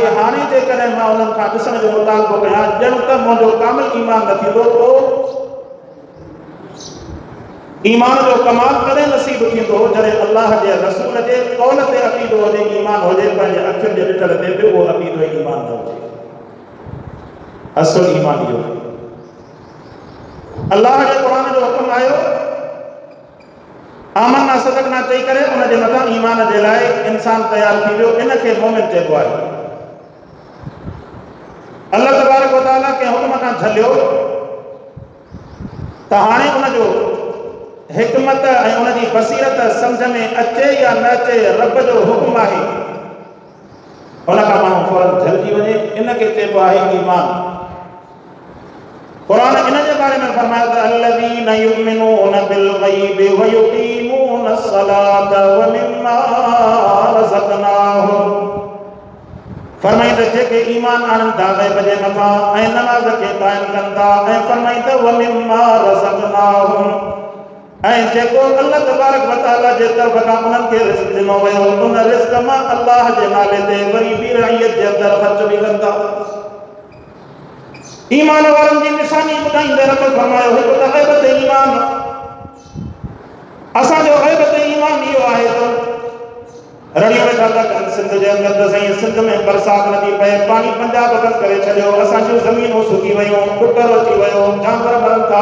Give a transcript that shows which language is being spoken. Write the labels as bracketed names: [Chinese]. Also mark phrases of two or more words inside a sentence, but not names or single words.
[Sindhi] हाणे जेकॾहिं मां उन्हनि खां ॾिसण जो मुतालबो कयां ॼण त मुंहिंजो कामिल ईमान न थींदो, पोइ ईमान जो कमाल कॾहिं नसीब थींदो जॾहिं अल्लाह जे रसूल जे कौल ते अक़ीदो हुजे, ईमान हुजे, पंहिंजे अखियुनि जे ॾिठल ते बि उहो अक़ीदो ईमान न हुजे। असुल ईमान इहो आहे। अल्लाह जे क़ुर जो हुकुम आयो [Arabic] آمنّا صدّقنا [Sindhi] चई करे उन जे मथां ईमान जे लाइ इंसान तयारु थी वियो। इन खे मोमिन चइबो आहे। [Arabic] الله تبارك وتعالى [Sindhi] कंहिं हुकुम खां झलियो त हाणे उन जो हिकमत ऐं उन जी बसीरत सम्झ में अचे या न अचे, रब जो हुकुम आहे, उन खां माण्हू फौरन झलिजी वञे। इन खे चइबो आहे ईमान। क़ुर इन जे बारे में फरमायो त [Arabic] الذين يؤمنون بالغيب ويقيمون الصلاة ومما رزقناهم. [Sindhi] फरमाई त जेके ईमान आणनि था ग़ैब जे मथां ऐं नमाज़ खे क़ाइम कनि था, ऐं फरमाई त [Arabic] ومما رزقناهم, [Sindhi] ऐं जेको [Arabic] الله تبارك وتعالى [Sindhi] जे तरफ़ खां उन्हनि खे रिज़्क़ ॾिनो वियो उन रिज़्क़ मां अल्लाह जे नाले ते वरी बि रहियत जे अंदरि ख़र्च बि कनि था। ईमान वारनि जी निशानी ॿुधाईंदे रब फरमायो हिकु त ग़ैबत ईमान। असांजो ग़ैबत ईमान इहो आहे त रड़ियूं वेठा था कनि सिंध जे अंदरि त साईं सिंध में बरसाति नथी पए, पाणी पंजाब बंदि करे छॾियो, असांजूं ज़मीनूं सुकी वयूं, ॿुटर अची वियो, जानवर मरनि था।